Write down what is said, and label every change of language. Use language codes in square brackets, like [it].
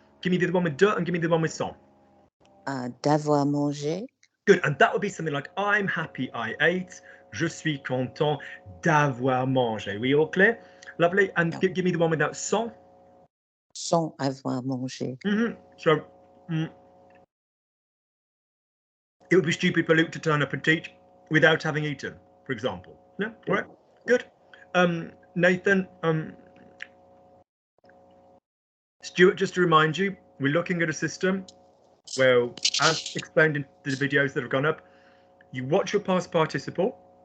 [en] Give me the one with de and give me the one with sans. [fr] D'avoir mangé. [en] Good. And that would be something like, I'm happy I ate. [fr] Je suis content d'avoir mangé. [en] We all clear? Lovely. And give me the one without sans. [fr] Sans avoir mangé. [en] So, it would be stupid for Luke to turn up and teach without having eaten, for example. No? All right. Good. Nathan, Stuart, just to remind you, we're looking at a system where, as explained in the videos that have gone up, you watch your past participle.